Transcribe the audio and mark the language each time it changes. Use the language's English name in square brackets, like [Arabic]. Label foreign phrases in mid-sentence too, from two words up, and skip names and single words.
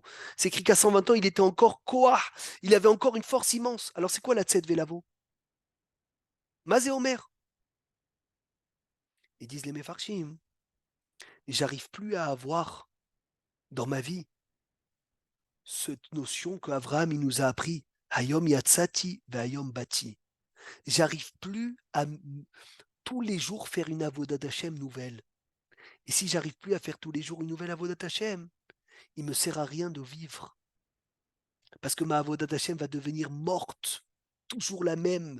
[French] C'est écrit qu'à 120 ans, il était encore koah, il avait encore une force immense. Alors c'est quoi la [Hebrew] צאת ולבוא? מה זה אומר. [French] Ils disent les Mefarshim. J'arrive plus à avoir dans ma vie cette notion qu'Avraham il nous a appris. [Hebrew] היום יצאתי והיום באתי. [French] J'arrive plus à tous les jours faire une [Hebrew] עבודת השם [French] nouvelle. Et si j'arrive plus à faire tous les jours une nouvelle [Hebrew] עבודת השם, [French] il me sert à rien de vivre. Parce que ma [Hebrew] עבודת השם [French] va devenir morte, toujours la même.